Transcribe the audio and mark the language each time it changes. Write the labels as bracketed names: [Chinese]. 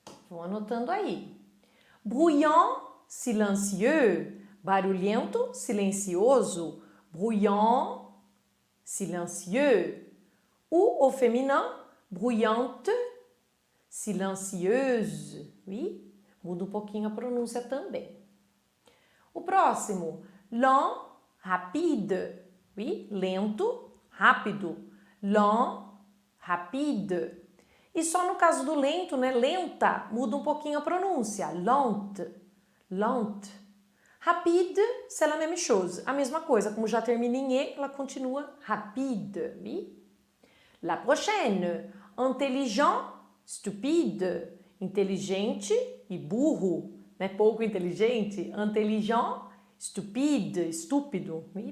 [Portuguese] Vão anotando aí. [French] Bruyant, silencieux, [Portuguese] barulhento, silencioso, [French] bruyant, silencieux. Ou au féminin, bruyante, silencieuse, oui? [Portuguese] Muda um pouquinho a pronúncia também. O próximo, [French] lent, rapide, oui? [Portuguese] Lento, rápido, [French] lent, rapide. [Portuguese] E só no caso do lento, né? Lenta, muda um pouquinho a pronúncia, lente. [French] Lente. Rapide, c'est la même chose. [Portuguese] A mesma coisa, como já termina em E, ela continua rapide. [French] Oui? La prochaine. Intelligent, stupide. [Portuguese] Inteligente e burro. Né? Pouco inteligente. [French] Intelligent, stupide, estúpido. Oui?